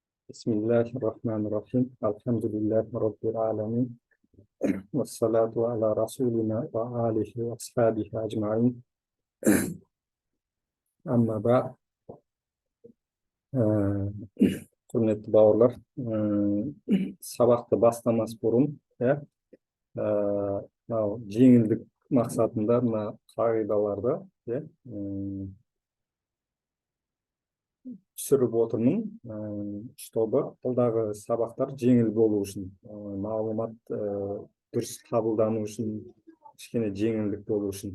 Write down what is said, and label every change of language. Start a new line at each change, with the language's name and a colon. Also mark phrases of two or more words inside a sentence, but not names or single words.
Arabic: بسم الله الرحمن الرحيم الحمد لله رب العالمين والصلاة على رسولنا وآله وأصحابه أجمعين أما بعد
Kazakh: құрметті бауырлар, сабақты бастамас бұрын мынау жеңілдік мақсатында мына қағидаларды түсіріп отырмын, чтобы алдағы сабақтар жеңіл болу үшін, мағлұмат дұрыс қабылдану үшін, кішкене жеңілдік болу үшін.